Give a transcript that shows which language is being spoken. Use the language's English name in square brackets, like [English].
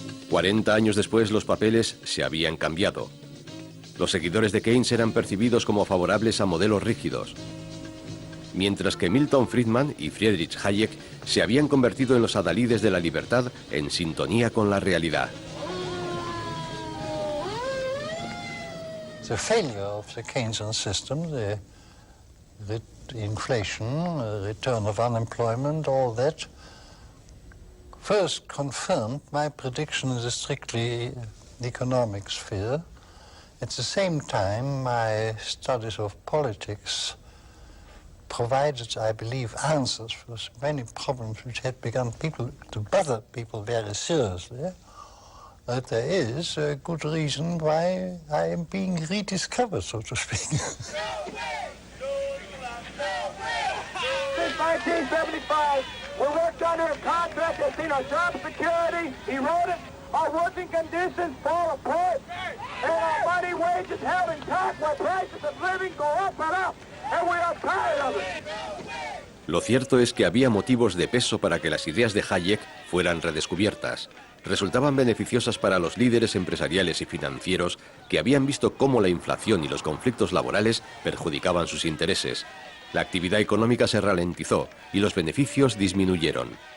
[Spanish] 40 años después los papeles se habían cambiado. Los seguidores de Keynes eran percibidos como favorables a modelos rígidos, mientras que Milton Friedman y Friedrich Hayek se habían convertido en los adalides de la libertad en sintonía con la realidad. [English] The failure of the Keynesian system, the inflation, return of unemployment, all that, first confirmed my prediction in the strictly economic sphere. At the same time, my studies of politics provided, I believe, answers for many problems which had begun to bother people very seriously. But there is a good reason why I am being rediscovered, so to speak. Since 1975, we worked under a contract that's seen our job security eroded, our working conditions fall apart. and our money wages held intact while prices of living go up and up, and we are tired of it. [Spanish] Lo cierto es que había motivos de peso para que las ideas de Hayek fueran redescubiertas. Resultaban beneficiosas para los líderes empresariales y financieros que habían visto cómo la inflación y los conflictos laborales perjudicaban sus intereses. La actividad económica se ralentizó y los beneficios disminuyeron.